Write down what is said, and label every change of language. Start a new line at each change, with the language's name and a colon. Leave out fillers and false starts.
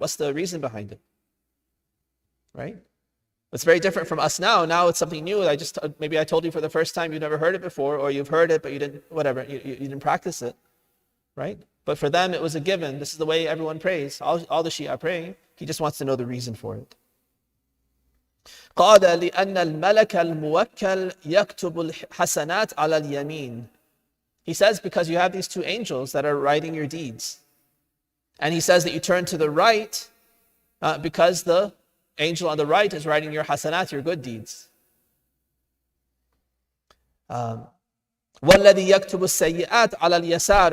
English: What's the reason behind it? Right? It's very different from us now. Now it's something new. Maybe I told you for the first time, you've never heard it before, or you've heard it, but you didn't practice it. Right? But for them, it was a given. This is the way everyone prays. All the Shia pray. He just wants to know the reason for it.
Arabic: قال لأن الملك الموكل يكتب الحسنات على اليمين.
English: He says because you have these two angels that are writing your deeds. And he says that you turn to the right because the angel on the right is writing your hasanat, your good deeds.
Arabic: وَالَّذِي يَكْتُبُ السَّيِّئَاتِ عَلَى الْيَسَارِ.